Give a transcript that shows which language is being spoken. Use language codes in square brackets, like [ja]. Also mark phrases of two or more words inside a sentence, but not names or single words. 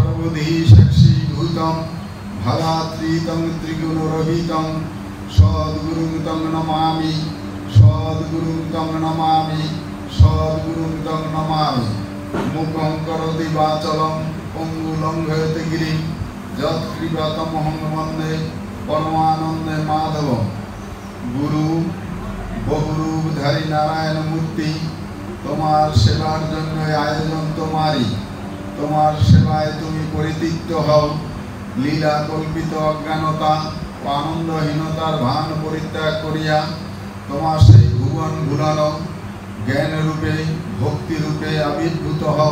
[sa] बुद्धिशक्षीभूतं भलात्रितं त्रिगुणरहितं सद्गुरुं तं नमामि सद्गुरुं तं नमामि सद्गुरुं तं नमामि। मुखं करोति वाचालं पंगुं लंघयति गिरिं यत्कृपातमहं वन्दे परमानन्दे माधवं। गुरु बहुरूपधारी नारायण मूर्ति [bn] তোমার সেবার জন্য আয়োজন তোমারই। তোমার সেবায় তুমি পরিতৃপ্ত হও। লীলা কল্পিত অজ্ঞানতা ও আনন্দহীনতার ভান পরিত্যাগ করিয়া তোমার সেই ভুবন ভুলানো জ্ঞান রূপে ভক্তি রূপে আবির্ভূত হও।